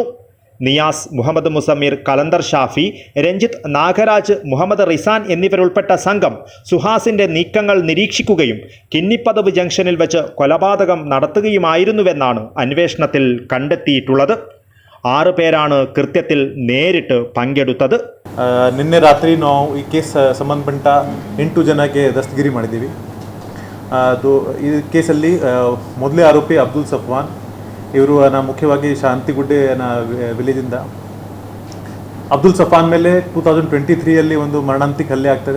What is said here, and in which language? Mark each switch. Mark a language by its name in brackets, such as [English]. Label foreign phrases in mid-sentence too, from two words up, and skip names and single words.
[Malayalam] നിയാസ്, മുഹമ്മദ് മുസമിർ, കലന്ദർ ഷാഫി, രഞ്ജിത്ത്, നാഗരാജ്, മുഹമ്മദ് റിസാൻ എന്നിവരുൾപ്പെട്ട സംഘം സുഹാസിൻ്റെ നീക്കങ്ങൾ നിരീക്ഷിക്കുകയും കിന്നിപ്പദവ് ജംഗ്ഷനിൽ വെച്ച് കൊലപാതകം നടത്തുകയുമായിരുന്നുവെന്നാണ് അന്വേഷണത്തിൽ കണ്ടെത്തിയിട്ടുള്ളത്. 6 പേരാണ് കൃത്യത്തിൽ നേരിട്ട് പങ്കെടുത്തത്. [Kannada] ನಿನ್ನೆ ರಾತ್ರಿ ನಾವು ಈ ಕೇಸ್ ಸಂಬಂಧಪಟ್ಟ 8 ಜನಕ್ಕೆ ದಸ್ತಗಿರಿ ಮಾಡಿದ್ದೀವಿ. ಈ ಕೇಸಲ್ಲಿ ಮೊದಲೇ ಆರೋಪಿ ಅಬ್ದುಲ್ ಸಫ್ವಾನ್, ಇವರು ಮುಖ್ಯವಾಗಿ ಶಾಂತಿಗುಡ್ಡೆ ವಿಲೇಜಿಂದ. ಅಬ್ದುಲ್ ಸಫಾನ್ ಮೇಲೆ 2023 ಒಂದು ಮರಣಾಂತಿಕ ಹಲ್ಲೆ ಆಗ್ತದೆ.